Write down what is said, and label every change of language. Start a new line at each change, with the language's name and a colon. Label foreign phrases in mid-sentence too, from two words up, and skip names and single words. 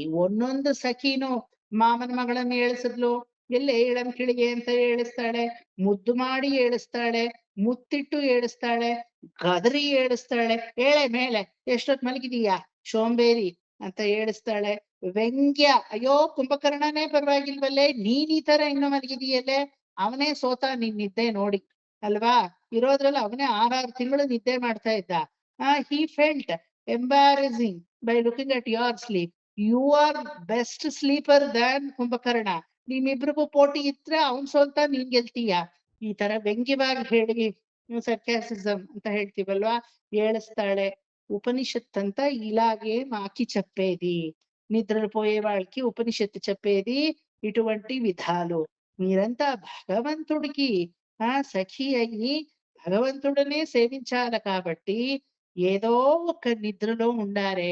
Kannada: ಒಂದೊಂದು ಸಖಿನೂ ಮಾಮನ ಮಗಳನ್ನ ಏಳಿಸಿದ್ಲು, ಎಲ್ಲೇ ಏಳಂ ಕಿಳಿಗೆ ಅಂತ ಏಳಿಸ್ತಾಳೆ, ಮುದ್ದು ಮಾಡಿ ಏಳಿಸ್ತಾಳೆ, ಮುತ್ತಿಟ್ಟು ಏಳಿಸ್ತಾಳೆ, ಗದರಿ ಏಳಿಸ್ತಾಳೆ, ಏಳೆ ಮೇಲೆ ಎಷ್ಟೊತ್ ಮಲಗಿದೀಯಾ ಶೋಂಬೇರಿ ಅಂತ ಏಳಿಸ್ತಾಳೆ. ವ್ಯಂಗ್ಯ, ಅಯ್ಯೋ ಕುಂಭಕರ್ಣನೇ ಪರವಾಗಿಲ್ವಲ್ಲೇ, ನೀನ್ ಈ ತರ ಇನ್ನು ಮಲಗಿದೀಯಲ್ಲೇ, ಅವನೇ ಸೋತ ನಿನ್ ನಿದ್ದೆ ನೋಡಿ ಅಲ್ವಾ, ಇರೋದ್ರಲ್ಲಿ ಅವನೇ 6 ತಿಂಗಳು ನಿದ್ದೆ ಮಾಡ್ತಾ ಇದ್ದ.
English: He felt embarrassing by looking at your sleep. You are best sleeper than ಕುಂಭಕರ್ಣ.
Kannada: ನಿಮ್ಮಿಬ್ರಿಗೂ ಪೋಟಿ ಇದ್ರೆ ಅವನ್ ಸೋಲ್ತಾ ನೀನ್ ಗೆಲ್ತೀಯ. ಈ ತರ ವ್ಯಂಗ್ಯವಾಗಿ ಹೇಳಿ ಸರ್ಕ್ಯಾಸಿಸಮ್ ಅಂತ ಹೇಳ್ತೀವಲ್ವಾ, ಏಳಿಸ್ತಾಳೆ.
Telugu: ఉపనిషత్ అంతా ఇలాగే మాకి చెప్పేది. నిద్రపోయే వాళ్ళకి ఉపనిషత్తు చెప్పేది ఇటువంటి విధాలు. మీరంతా భగవంతుడికి సఖి అయ్యి భగవంతుడనే సేవించాలి కాబట్టి ఏదో ఒక నిద్రలో ఉండారే.